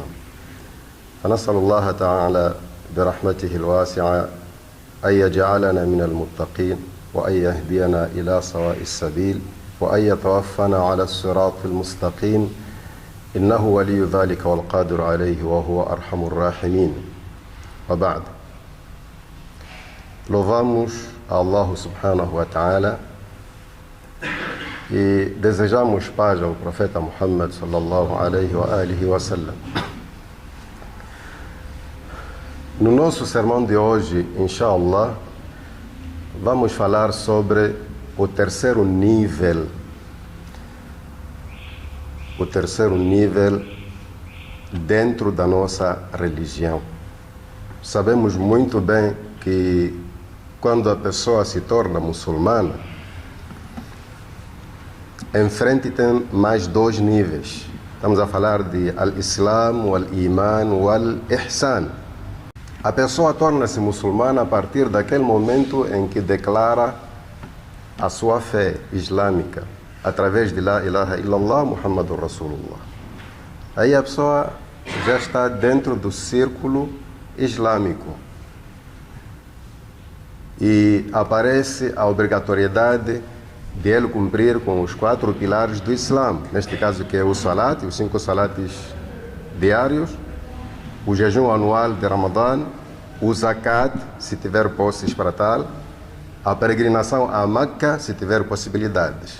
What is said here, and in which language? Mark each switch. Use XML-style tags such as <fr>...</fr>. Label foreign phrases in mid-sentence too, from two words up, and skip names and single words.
<ar>فنسأل الله تعالى برحمته الواسعة أن يجعلنا من المتقين وأن يهدينا إلى سواء السبيل وأن يتوفنا على الصراط المستقيم إنه ولي ذلك والقادر عليه وهو أرحم الراحمين. وبعد،</ar> <pt>louvamos a Allah</pt> <ar>سبحانه وتعالى</ar> <pt>e desejamos paz ao profeta Muhammad</pt> <ar>صلى الله عليه وعلى آله وسلم.</ar> <pt>No nosso sermão de hoje, inshallah, vamos falar sobre o terceiro nível dentro da nossa religião. Sabemos muito bem que quando a pessoa se torna muçulmana, em frente tem mais dois níveis. Estamos a falar de</pt> <ar>الإسلام، الإيمان، الإحسان.</ar> <pt>A pessoa torna-se muçulmana a partir daquele momento em que declara a sua fé islâmica, através de</pt> <ar>لا إله إلا الله محمد رسول الله.</ar> <pt>Aí a pessoa já está dentro do círculo islâmico e aparece a obrigatoriedade de ele cumprir com os 4 pilares do Islã, neste caso que é o salat, os 5 salates diários, o jejum anual de Ramadã, o zakat, se tiver posses para tal, a peregrinação a Meca, se tiver possibilidades.</pt>